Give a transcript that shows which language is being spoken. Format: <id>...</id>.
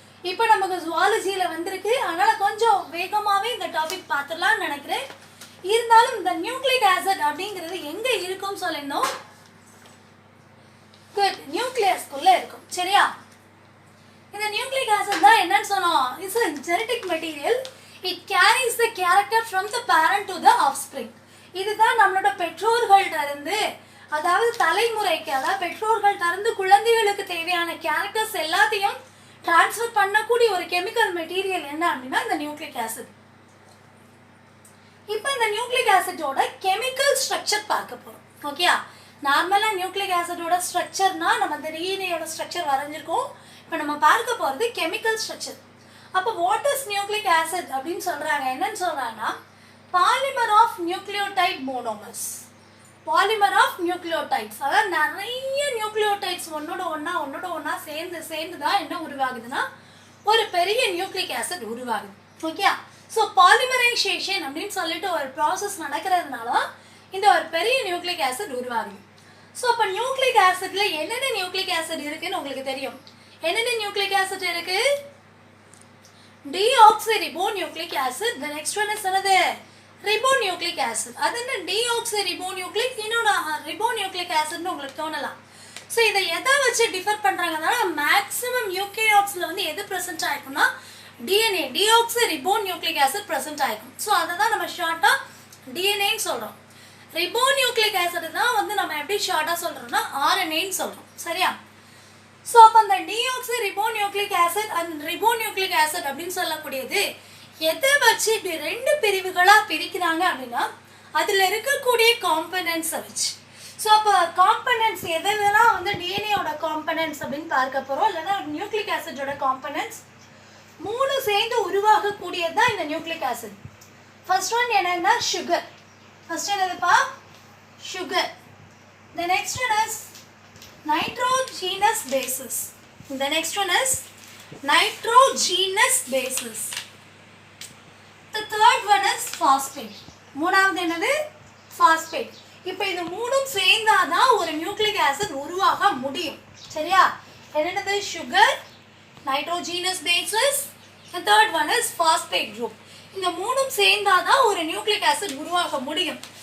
<ta>இப்போ நமக்கு ஜுவாலஜியில் வந்திருக்கு. அதனால் கொஞ்சம் வேகமாகவே இந்த டாபிக் பார்த்துடலான்னு நினைக்கிறேன். இருந்தாலும் இந்த நியூக்ளிக் ஆசிட் அப்படிங்கிறது எங்கே இருக்கும்னு சொல்லியிருந்தோம். குட், நியூக்ளியஸ்குள்ளே இருக்கும். சரியா? இந்த நியூக்ளிக் ஆசிட் தான் என்னன்னு சொன்னோம்,</ta> <en>It's a genetic material. It carries the character from the parent to the offspring.</en> <ta>இதுதான் நம்மளோட பெற்றோர்கள்ட்ட இருந்து, அதாவது தலைமுறைக்கு, அதாவது பெற்றோர்கள்ட்ட இருந்து குழந்தைகளுக்கு தேவையான கேரக்டர்ஸ் எல்லாத்தையும் டிரான்ஸ்ஃபர் பண்ணக்கூடிய ஒரு கெமிக்கல் மெட்டீரியல் என்ன அப்படின்னா இந்த நியூக்ளிக் ஆசிட். இப்போ இந்த நியூக்ளிக் ஆசிடோட கெமிக்கல் ஸ்ட்ரக்சர் பார்க்க போகிறோம். ஓகேயா? நார்மலாக நியூக்ளிக் ஆசிடோட ஸ்ட்ரக்சர்னா நம்ம இந்த டிஎன்ஏயோட ஸ்ட்ரக்சர் வரைஞ்சிருக்கோம். இப்போ நம்ம பார்க்க போகிறது கெமிக்கல் ஸ்ட்ரக்சர். அப்போ</ta> <en>what is nucleic acid</en> <ta>அப்படின்னு சொல்கிறாங்க. என்னன்னு சொல்கிறாங்கன்னா</ta> <en>Polymer of nucleotide monomers. Polymer of nucleotides,</en> <ta>அதாவது நிறைய நியூக்ளியோடைட்ஸ் ஒன்னோட ஒன்றா சேர்ந்து தான் என்ன உருவாகுதுன்னா ஒரு பெரிய நியூக்ளிக் ஆசிட் உருவாகுது. ஓகே? ஸோ பாலிமரைசேஷன் அப்படின்னு சொல்லிட்டு ஒரு ப்ராசஸ் நடக்கிறதுனால இந்த ஒரு பெரிய நியூக்ளிக் ஆசிட் உருவாகுது. ஸோ அப்போ நியூக்ளிக் ஆசிட்ல என்னென்ன நியூக்ளிக் ஆசிட் இருக்குன்னு உங்களுக்கு தெரியும். என்னென்ன நியூக்ளிக் ஆசிட் இருக்கு? deoxyribonucleic acid.</ta> <en>The next one is another ribonucleic acid.</en> <ta>அது என்ன deoxyribonucleic, இன்னொரு ribonucleic acid உங்களுக்கு தோணலாம். ஸோ இதை எதை வச்சு டிஃபர் பண்ணுறாங்கன்னா மேக்ஸிமம் யூகேரியாட்ஸில் வந்து எது present ஆயிருக்கும்னா DNA deoxyribonucleic acid present ஆயிருக்கும். ஸோ அதை தான் நம்ம ஷார்ட்டாக டிஎன்ஏன்னு சொல்கிறோம். ரிபோநியூக்ளிக் ஆசிட் தான் வந்து நம்ம எப்படி ஷார்ட்டாக சொல்கிறோம்னா ஆர்என்ஏன்னு சொல்கிறோம். சரியா? ஸோ அப்போ அந்த deoxyribonucleic acid and ribonucleic acid அப்படின்னு சொல்லக்கூடியது எதை வச்சு இப்படி ரெண்டு பிரிவுகளாக பிரிக்கிறாங்க அப்படின்னா அதில் இருக்கக்கூடிய காம்பனன்ட்ஸை வச்சு. ஸோ அப்போ காம்பனன்ட்ஸ் எதெல்லாம் வந்து டிஎன்ஏயோட காம்பனன்ட்ஸ் அப்படின்னு பார்க்க போகிறோம், இல்லைன்னா நியூக்ளிக் ஆசிடோட காம்பனன்ட்ஸ் மூணு சேர்ந்து உருவாகக்கூடியது தான் இந்த நியூக்ளிக் ஆசிட்.</ta> <en>first one</en> <ta>என்னன்னா சுகர். ஃபர்ஸ்ட் என்னதுப்பா? Sugar.</ta> <en>The next one is nitrogenous bases. The next one is nitrogenous bases. The third one is phosphate.</en> <ta>மூணாவது என்னது? phosphate. இப்போ இது மூணும் சேர்ந்தாதான் ஒரு நியூக்ளிக் ஆசிட் உருவாக முடியும். சரியா? என்னது?</ta> <en>Sugar, nitrogenous bases, the third one is phosphate group.</en> <ta>இந்த மூணும் சேர்ந்தாதான் ஒரு நியூக்ளிக் ஆசிட் உருவாக முடியும்.</ta>